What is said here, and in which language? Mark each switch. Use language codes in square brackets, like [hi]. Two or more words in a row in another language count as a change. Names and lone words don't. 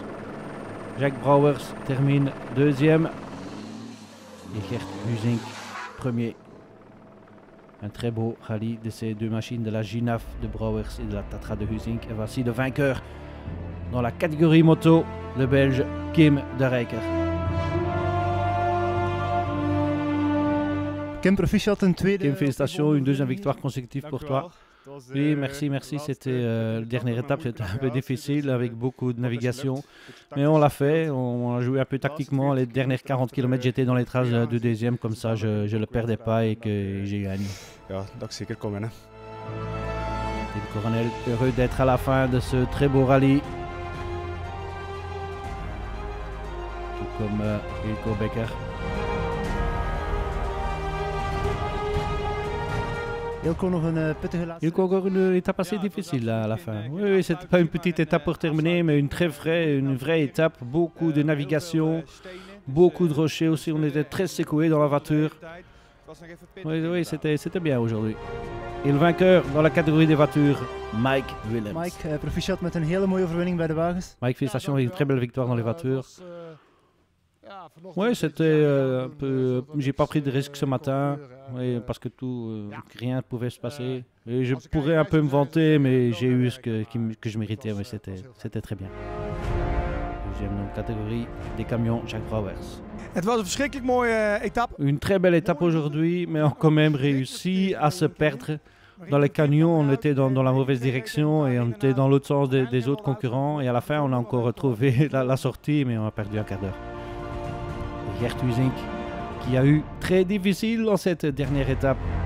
[fr] Jack Brouwers termine 2e. Et Gert Huizink, premier. Un très beau rallye de ces 2 machines, de la Ginaf de Brouwers et de la Tatra de Huizink. Et voici le vainqueur dans la catégorie moto, le Belge Kim de Rijker. [nl] Kim, proficiat, een tweede. [fr] Kim, félicitations, une 2e victoire consécutive pour toi. Oui, merci. C'était la dernière étape, c'était un peu difficile avec beaucoup de navigation. Mais on l'a fait, on a joué un peu tactiquement. Les dernières 40 km, j'étais dans les traces de 2e, comme ça je ne le perdais pas et que j'ai gagné. [nl] Ja, dat zeker komen. Hè. [fr] Tim Coronel, heureux d'être à la fin de ce très beau rallye. Tout comme Ilko Becker. Ilko, encore une étape assez difficile là, à la fin. Oui, c'était pas une petite étape pour terminer, mais une vraie étape. Beaucoup de navigation, beaucoup de rochers aussi. On était très secoués dans la voiture. Oui, c'était bien aujourd'hui. Et le vainqueur dans la catégorie des voitures, Mike Willems. [nl] Mike, proficiat met een hele mooie overwinning bij de wagens. [fr] Mike, félicitations avec une très belle victoire dans les voitures. Oui, c'était un peu. J'ai pas pris de risque ce matin, parce que rien ne pouvait se passer. Et je pourrais un peu me vanter, mais j'ai eu ce que je méritais. Mais c'était très bien. Deuxième dans la catégorie des camions, Jack Brouwers. [nl] Het was een verschrikkelijk mooie etappe. [fr] Une très belle étape aujourd'hui, mais on a quand même réussi à se perdre. Dans les camions, on était dans la mauvaise direction et on était dans l'autre sens des autres concurrents. Et à la fin, on a encore retrouvé la sortie, mais on a perdu un quart d'heure. Gert Huizink, qui a eu très difficile dans cette dernière étape.